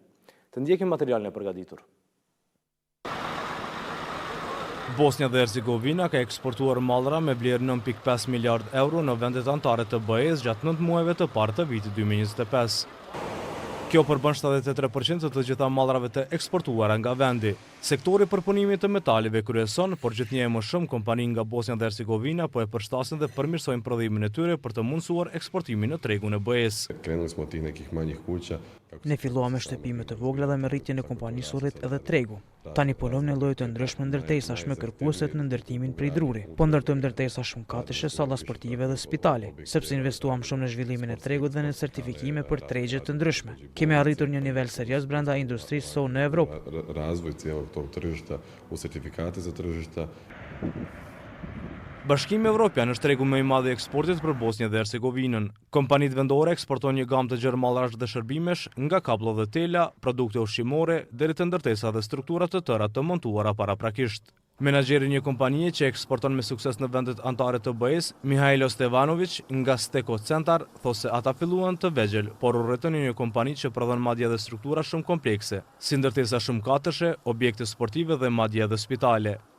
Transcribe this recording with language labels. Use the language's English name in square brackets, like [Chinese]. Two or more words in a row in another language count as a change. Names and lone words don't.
[Albanian] Të ndjekim materialin e përgatitur. Bosnja dhe Hercegovina ka eksportuar mallra me vlerë 9.5 miliard euro në vendet anëtare të BE-s gjatë 9 muajve të parë të vitit 2025. Kjo përbën 73% të gjitha mallrave të eksportuara nga vendi. Sektori i përpunimit të metaleve kryeson, por gjithnjë më shumë kompani nga Bosnja dhe Hercegovina po e përshtasin dhe përmirësojnë prodhimin e tyre për të mundësuar eksportimin në tregun e BE-s. [Croatian] Krenuli smo od tih nekih manjih kuća. [Albanian] Ne filluam me shtëpime të vogla dhe me rritjen e kompanisë u rrit edhe tregu. Tani punojmë në lloje të ndryshme ndërtesash me kërkueset në ndërtimin prej druri. Po ndërtojmë ndërtesa shumë katëshe, salla sportive dhe spitale, sepse investuam shumë në zhvillimin e tregut dhe në certifikime për tregje të ndryshme. Kemi arritur një nivel serioz brenda industrisë së në Evropë. [Croatian] Razvoj cijelog tog tržišta u sertifikate za tržišta. [Albanian] Bashkimi Evropian është tregu më i madh i eksportit për Bosnjën dhe Hercegovinën. Kompanitë vendore eksportojnë një gamë të gjerë mallrash dhe shërbimesh, nga kablo dhe tela, produkte ushqimore, deri te ndërtesa dhe struktura të tëra të montuara paraprakisht. Menaxheri i një kompanie që eksporton me sukses në vendet anëtare të BE-s, Mihailo Stevanović nga Steko Centar, thotë se ata filluan të vegjël, por u rretën një kompani që prodhon madje edhe struktura shumë komplekse, si ndërtesa shumë katëshe, objekte sportive dhe madje edhe spitale.